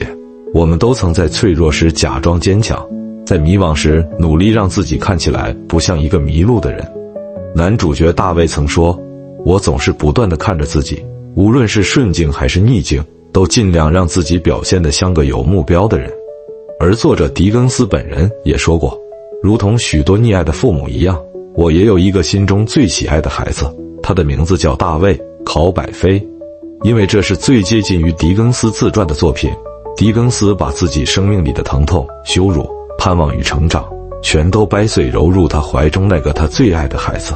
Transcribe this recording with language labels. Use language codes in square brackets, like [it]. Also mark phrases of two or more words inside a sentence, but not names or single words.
[zh] 我們都曾在脆弱時假裝堅強，在迷惘時努力讓自己看起來不像一個迷路的人。男主角大衛曾說：“我總是不斷地看着自己，無論是順境還是逆境，都盡量讓自己表現得像個有目標的人。” 而作者狄更斯本人也說過，如同許多溺愛的父母一樣，我也有一個心中最喜愛的孩子，他的名字叫大衛·考柏菲。因為這是最接近於狄更斯自傳的作品，狄更斯把自己生命裡的疼痛、羞辱、盼望與成長，全都掰碎揉入他懷中那個他最愛的孩子。